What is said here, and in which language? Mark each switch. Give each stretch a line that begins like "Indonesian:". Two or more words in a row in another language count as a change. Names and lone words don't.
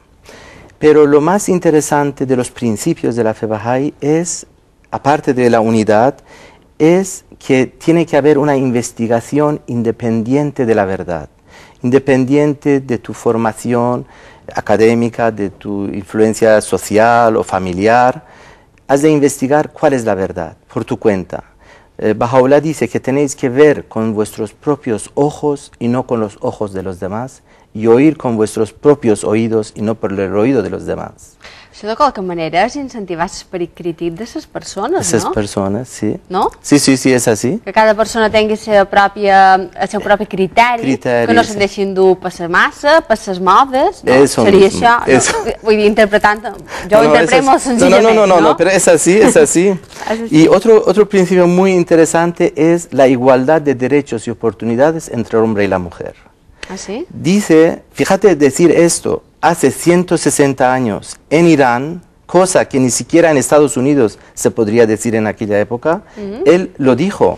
Spanish: Pero lo más interesante de los principios de la fe Bahá'í es, aparte de la unidad, es que tiene que haber una investigación independiente de la verdad, independiente de tu formación académica, de tu influencia social o familiar. Has de investigar cuál es la verdad por tu cuenta. Baha'u'lláh dice que tenéis que ver con vuestros propios ojos y no con los ojos de los demás, y oír con vuestros propios oídos y no por el oído de los demás.
Catalan: Això de qualque manera és incentivar l'esperit crític de les persones, no?
Spanish: Esas personas, sí. No? Sí, sí, sí, es así.
Catalan: Que cada persona tingui el seu propi criteri, que no se'n deixin dur per la massa, per les modes, no? Seria això, no? Vull dir, interpretant, jo ho interpreto molt senzillament, no,
Spanish: pero es así, es así. Y otro principio muy interesante es la igualdad de derechos y oportunidades entre el hombre y la mujer. ¿Ah, sí? Dice, fíjate decir esto, hace 160 años en Irán, cosa que ni siquiera en Estados Unidos se podría decir en aquella época, él lo dijo.